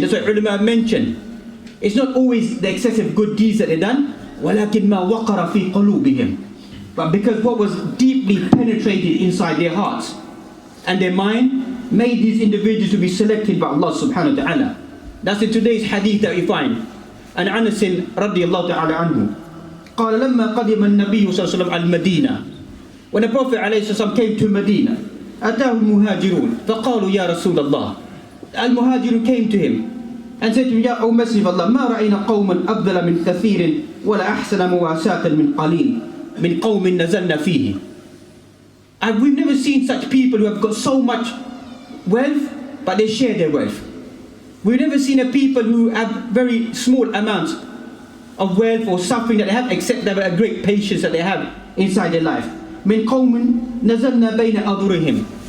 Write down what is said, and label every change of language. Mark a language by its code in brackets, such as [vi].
[en] That's what ulama mentioned. It's not always the excessive good deeds that they've done, [ar] وَلَكِنْ مَا وَقَرَ فِي قُلُوبِهِمْ. [en] But because what was deeply penetrated inside their hearts and their mind made these individuals to be selected by Allah subhanahu wa ta'ala. That's in today's hadith that we find. And Anas radiyallahu ta'ala anhu, [ar] قال لما قدم النبي صلى الله عليه وسلم المدينة. [en] When the Prophet ﷺ came to Medina, [ar] أتاه المهاجرون فقالوا يا رسول الله. [en] Al-Muhajirun came to him and said to him, [ar] يا [en] O Messenger of Allah, [ar] ما رأينا قوما أفضل من كثير ولا أحسن مواساة من قليل من قوم نزلنا فيه. [en] And we've never seen such people who have got so much wealth, but they share their wealth. We've never seen a people who have very small amounts of wealth or suffering that they have, except they have a great patience that they have inside their life. [ar] من قوم نزلنا بين أظهرهم.